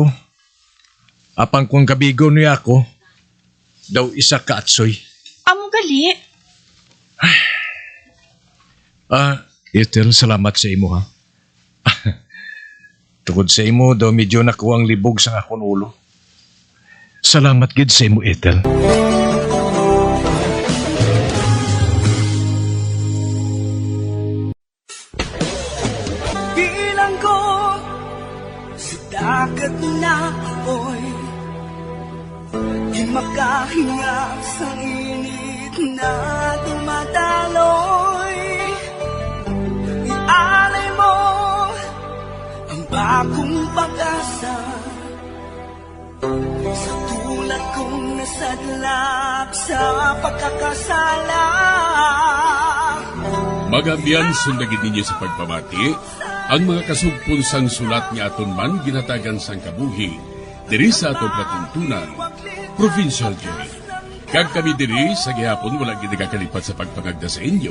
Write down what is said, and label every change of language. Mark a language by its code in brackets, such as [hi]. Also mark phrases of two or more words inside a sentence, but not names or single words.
[hil] Apang kung kabigo niya ako, daw isa ka atsoy. Amo gali? Ethel, salamat sa imo ha. Tungod sa imo, daw medyo nakuha ang libog sa akong ulo. Salamat gid sa imo, Ethel. [tl] Bilang ko sa dagat na apoy, di makahinga sa init na dumadaloy. Ialay mo ang bagong pag-asa sa tulad kong nasadlak sa pagkakasala. [hil] Magabiyan sundagin ninyo sa pagpamati ang mga kasugpon sang sulat ni aton man ginatagan sang kabuhi diri sa atong patuntunan, Provincial Jail. Kag kami diri sa gihapon wala gid nagakalipat sa pagpangagda sa inyo.